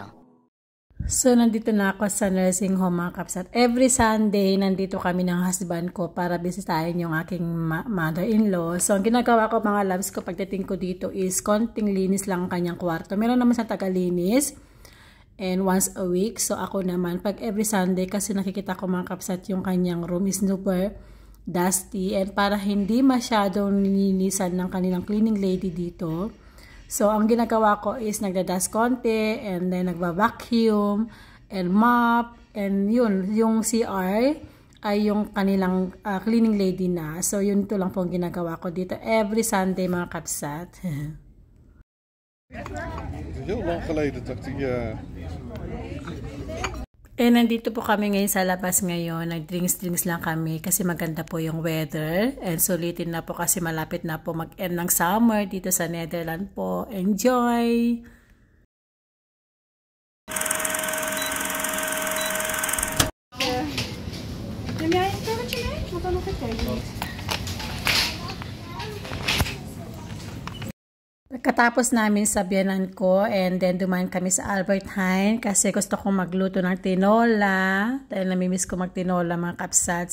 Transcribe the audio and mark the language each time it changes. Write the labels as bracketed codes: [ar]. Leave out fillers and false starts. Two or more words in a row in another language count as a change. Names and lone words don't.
[tl] So nandito na ako sa nursing home mga kapsat. [en] Every Sunday [tl] nandito kami ng husband ko para bisitahin yung aking mother-in-law. So ang ginagawa ko mga loves ko pagdating ko dito is konting linis lang ang kanyang kwarto. Meron naman sa taga-linis and once a week. So ako naman pag [en] every Sunday [tl] kasi nakikita ko mga kapsat yung kanyang room is [en] super dusty, [tl] and para hindi masyadong nilinisan ng kanilang [en] cleaning lady [tl] dito. So, ang ginagawa ko is nagda-dust konti, and then nagba-vacuum, and mop, and yun, yung CR ay yung kanilang [en] cleaning lady [tl] na. So, yun to lang po ang ginagawa ko dito [en] every Sunday [tl] mga kapsat. [nl] Heel lang geleden dat hij [tl] Nandito po kami ngayon sa labas ngayon. Nag-drinks lang kami kasi maganda po yung weather. And sulitin na po kasi malapit na po mag-end ng summer dito sa Netherlands po. [en] Enjoy! [tl] Pagkatapos namin sa biyanan ko and then dumaan kami sa Albert Heijn kasi gusto kong magluto ng tinola dahil namimiss ko magtinola mga kapsat.